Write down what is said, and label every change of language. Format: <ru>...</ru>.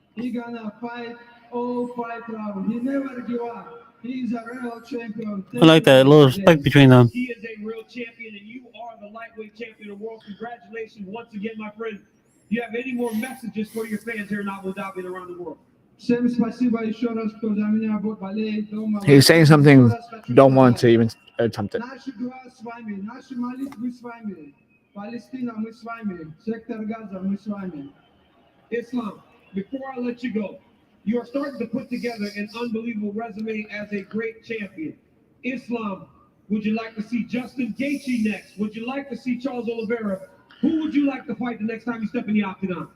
<en>He gonna fight all 5 rounds. He never give up. He's a real champion. I like that little respect between them. He is a real champion, and you are the lightweight champion of the world. Congratulations once again, my friend. Do you have any more messages for your fans here in Abu Dhabi and around the world?</en> <ru>Всем спасибо еще раз, кто за меня болеет дома.</ru> <en>He's saying something. Don't want to even attempt it.</en> <ru>Наши дуа с вами, наши молитвы с вами. Палестина, мы с вами. Сектор Газа, мы с вами.</ru> <en>Islam, before I let you go, you are starting to put together an unbelievable resume as a great champion. Islam, would you like to see Justin Gaethje next? Would you like to see Charles Oliveira? Who would you like to fight the next time you step in the octagon?</en>